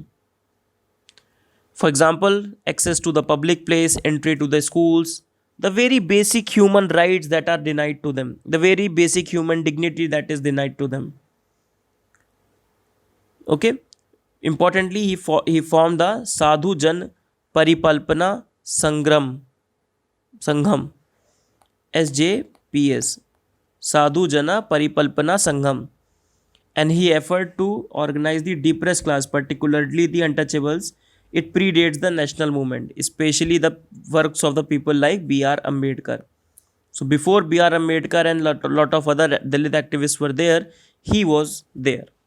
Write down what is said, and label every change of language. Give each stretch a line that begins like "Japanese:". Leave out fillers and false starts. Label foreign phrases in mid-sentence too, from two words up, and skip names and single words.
English: For example, access to the public place, entry to the schools, the very basic human rights that are denied to them, the very basic human dignity that is denied to them. Okay? Importantly, he formed the Sadhu Jan Paripalpana Sangham, SJPS, Sadhu Jana Paripalpana Sangham, and he offered to organize the depressed class, particularly the untouchables. It predates the national movement, especially the works of the people like B.R. Ambedkar. So before B.R. Ambedkar and lot of other Dalit activists were there, he was there.